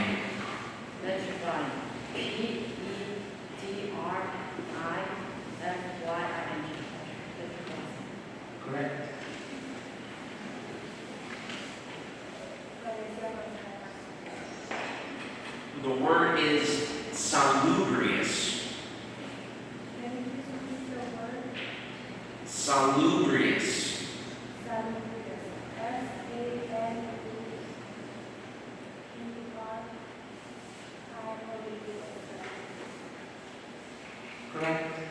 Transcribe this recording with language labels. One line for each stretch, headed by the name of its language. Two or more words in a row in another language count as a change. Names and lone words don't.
English: Petrifying. Petrifying. Correct. The word is salubrious. Can you please repeat the word? Salubrious. Salubrious. S-A-L-U-B-R-I-O-U-S. Correct.